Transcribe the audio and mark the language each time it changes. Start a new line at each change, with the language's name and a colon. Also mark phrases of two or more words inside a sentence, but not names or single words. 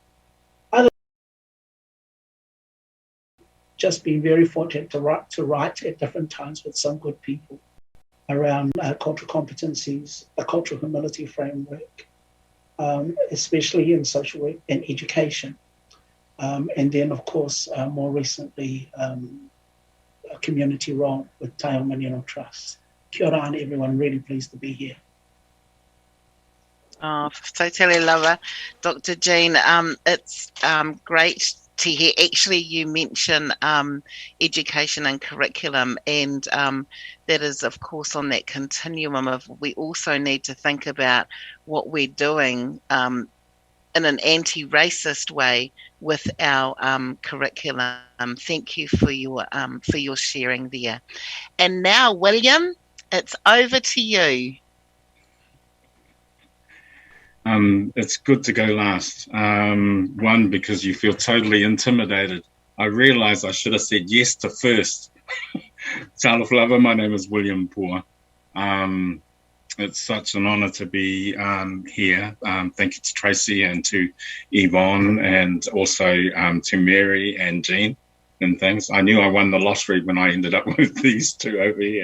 English: Just been very fortunate to write at different times with some good people around cultural competencies, a cultural humility framework, especially in social work and education. And then, of course, more recently, a community role with Te Ao Manino Trust.
Māori: Kia ora
English: and everyone, really pleased to be here.
Samoan: Oh, so tele lava,
English: Dr. Jean. It's great to hear. Actually, you mention education and curriculum, and that is, of course, on that continuum of we also need to think about what we're doing in an anti-racist way with our curriculum. Thank you for your sharing there. And now, William, it's over to you. It's good to go last. One, because you feel totally intimidated. I realised I should have said yes to first.
Samoan: Talofa lava,
English: my name is William Pua. It's such an honour to be here. Thank you to Tracy and to Yvonne, and also to Mary and Jean and things. I knew I won the lottery when I ended up with these 2 over here.